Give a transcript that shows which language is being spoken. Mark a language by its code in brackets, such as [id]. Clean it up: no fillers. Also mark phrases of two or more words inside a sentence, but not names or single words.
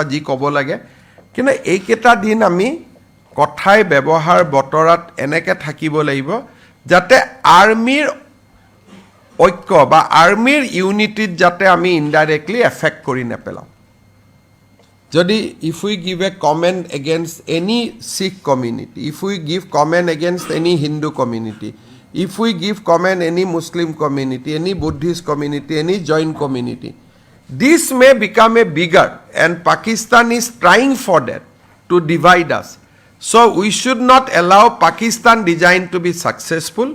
[as] যি ক'ব লাগে কিন্তু এইকেইটা দিন আমি কথাই ব্যৱহাৰ বতৰাত এনেকৈ থাকিব লাগিব যাতে আৰ্মিৰ ঐক্য বা আৰ্মিৰ ইউনিটিত যাতে আমি ইনডাইৰেক্টলি এফেক্ট কৰি নেপেলাওঁ যদি [en] if we give a comment against any Sikh community if we give comment against any Hindu community if we give comment any Muslim community, any Buddhist community, any Jain community, this may become a bigger and Pakistan is trying for that to divide us. So we should not allow Pakistan design to be successful.